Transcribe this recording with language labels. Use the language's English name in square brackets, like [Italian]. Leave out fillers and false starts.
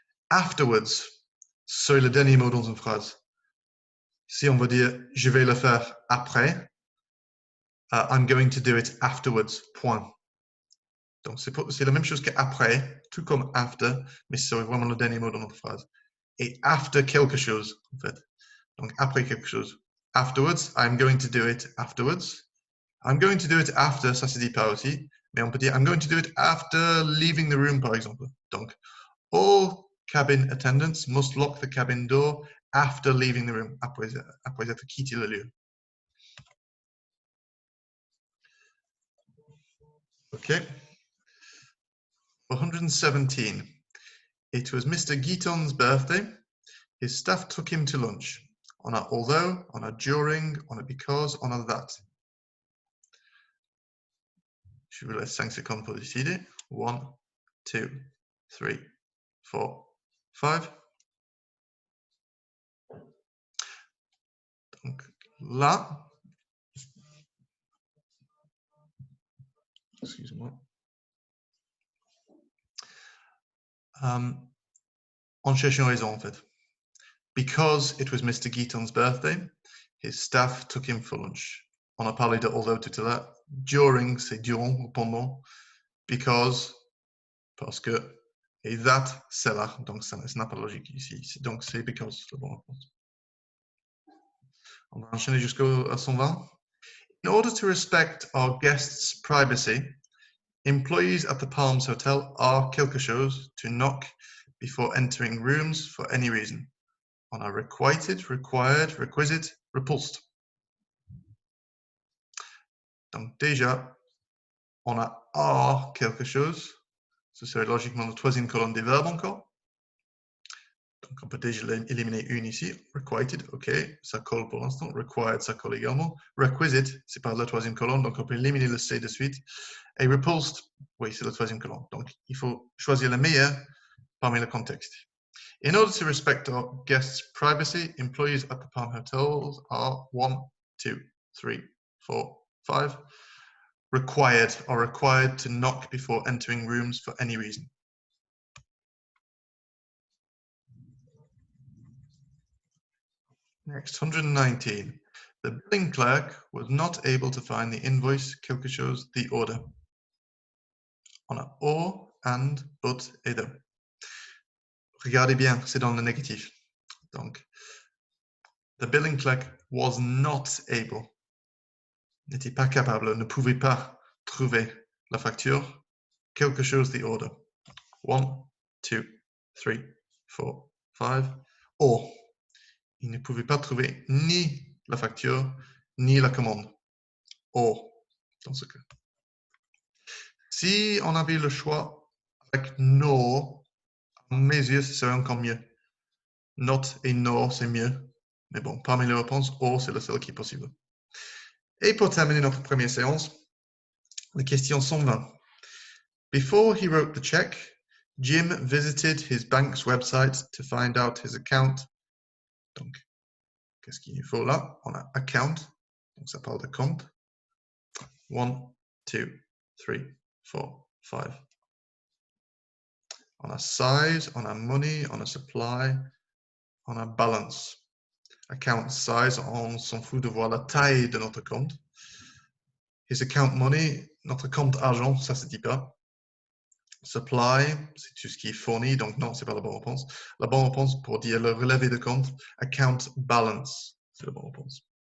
[French] Afterwards, c'est le dernier mot dans une phrase. Si on veut dire je vais le faire après, [English] I'm going to do it afterwards, [French] point. Donc c'est la même chose qu'après, tout comme after, mais c'est vraiment le dernier mot dans notre phrase. Et after quelque chose, en fait. Donc après quelque chose. [English] Afterwards, I'm going to do it afterwards. I'm going to do it after, [French] ça se dit pas aussi, mais on peut dire [English] I'm going to do it after leaving the room, [French] par exemple. [English] Donc, all cabin attendants must lock the cabin door after leaving the room, [French] après être quitté le lieu. [English] Okay. 117. It was Mr. Guiton's birthday. His staff took him to lunch. [French] On a [English] although, on a during, on a because, on a that. [French] Je vous laisse 5 secondes pour décider. 1, 2, 3, 4, 5. Donc là, excuse-moi, on cherche une raison en fait. [English] Because it was Mr. Guiton's birthday, his staff took him for lunch. [French] On a parlé de although tout à l'heure. During, c'est durant ou pendant. Because, parce que. Et that, c'est là. Donc ça n'a pas de logique ici. Donc c'est because, la bonne réponse. On va enchaîner jusqu'à 120. [English] In order to respect our guests' privacy, employees at the Palms Hotel are [French] quelque chose [English] to knock before entering rooms for any reason. [French] On a requited, required, requisite, repulsed. Donc déjà, on a are quelque chose. Ce serait logiquement la troisième colonne des verbes encore. Donc on peut déjà éliminer une ici. Requited, ok, ça colle pour l'instant. Required, ça colle également. Requisite, c'est pas la troisième colonne, donc on peut éliminer le C de suite. Et repulsed, oui, c'est la troisième colonne. Donc il faut choisir le meilleur parmi le contexte. [English] In order to respect our guests' privacy, employees at the Palm Hotels are 1, 2, 3, 4, 5. Required are required to knock before entering rooms for any reason. Next, 119. The billing clerk was not able to find the invoice, [French] quelque chose, [English] the order. [French] On a or, and, but et de. Regardez bien, c'est dans le négatif. [English] Donc, the billing clerk was not able. [French] N'était pas capable, ne pouvait pas trouver la facture, quelque chose, [English] the order. [French] 1, 2, 3, 4, 5. Or, il ne pouvait pas trouver ni la facture, ni la commande. Or, dans ce cas. Si on avait le choix avec no, à mes yeux, ce serait encore mieux. Not et no, c'est mieux. Mais bon, parmi les réponses, O, c'est le seul qui est possible. Et pour terminer notre première séance, la question 120. [English] Before he wrote the check, Jim visited his bank's website to find out his account. [French] Donc, qu'est-ce qu'il faut là? On a account, donc ça parle de compte. 1, 2, 3, 4, 5. On a size, on a money, on a supply, on a balance. Account size, on s'en fout de voir la taille de notre compte. His account money, notre compte argent, ça se dit pas. Supply, c'est tout ce qui est fourni, donc non, c'est pas la bonne réponse. La bonne réponse pour dire le relevé de compte, account balance, c'est la bonne réponse.